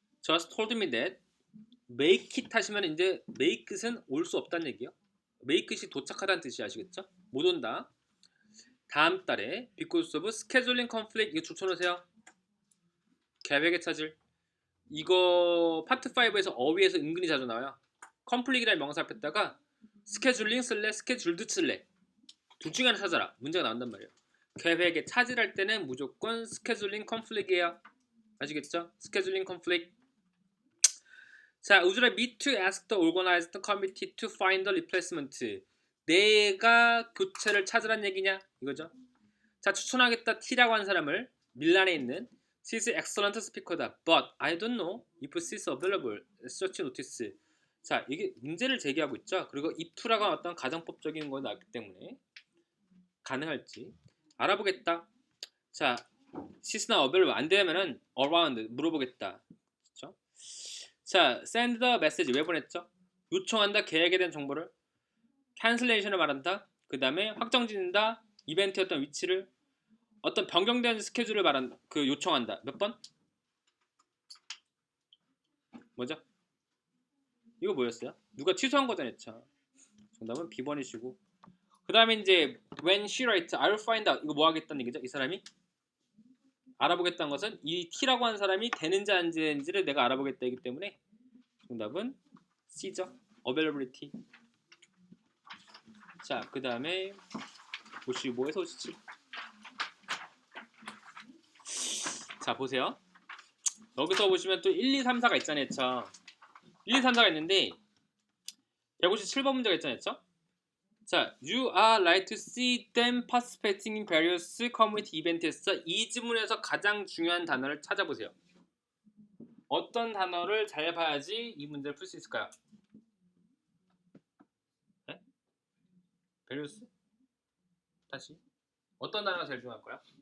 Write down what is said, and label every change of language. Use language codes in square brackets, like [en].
[ko] just told me that make it 하시면 이제 make it은 올 수 없다는 얘기예요. make it이 도착하다는 뜻이 아시겠죠? 못 온다. 다음 달에 because of scheduling conflict 이거 붙여놓으세요. 계획의 차질. 이거 파트 5에서 어휘에서 은근히 자주 나와요. conflict이라는 명사 앞에다가 scheduling 쓸래 scheduled 쓸래 둘 중에 하나 찾아라 문제가 나온단 말이에요. 계획에 차질할 때는 무조건 scheduling conflict이에요. 아시겠죠? scheduling conflict. [en] 자, would you like me to ask the organized committee to find the replacement? [ko] 내가 교체를 찾으란 얘기냐? 이거죠. 자, 추천하겠다 T라고 한 사람을 밀란에 있는 She's excellent speaker 다. [en] But I don't know if she's available. Search notice. [ko] 자, 이게 문제를 제기하고 있죠. 그리고 if to라고 어떤 가정법적인 거 나왔기 때문에 가능할지 알아보겠다. [en] 자, she's not available. [ko] 안 되면은 around 물어보겠다. 그렇죠? 자, send the message 왜 보냈죠? 요청한다. 계획에 대한 정보를. cancellation을 말한다. 그 다음에 확정짓는다. 이벤트의 어떤 위치를 어떤 변경된 스케줄을 말한 그 요청한다. 몇 번? 뭐죠? 이거 뭐였어요? 누가 취소한 거잖아요. 정답은 B번이시고. [en] 그 다음에 이제 when she writes, I'll find out. [ko] 이거 뭐 하겠다는 얘기죠? 이 사람이 알아보겠다는 것은 이 T라고 한 사람이 되는지 안 되는지를 내가 알아보겠다이기 때문에 정답은 C죠. [en] availability. [ko] 자, 그 다음에 55에서 57. 자, 보세요. 여기서 보시면 또 1, 2, 3, 4가 있잖아요. 1, 2, 3, 4가 있는데 157번 문제가 있잖아요. [en] 자, you are right to see them participating in various community events. [ko] 이 지문에서 가장 중요한 단어를 찾아보세요. 어떤 단어를 잘 봐야지 이 문제를 풀 수 있을까요? 네? various? 다시 어떤 단어가 제일 중요할까요?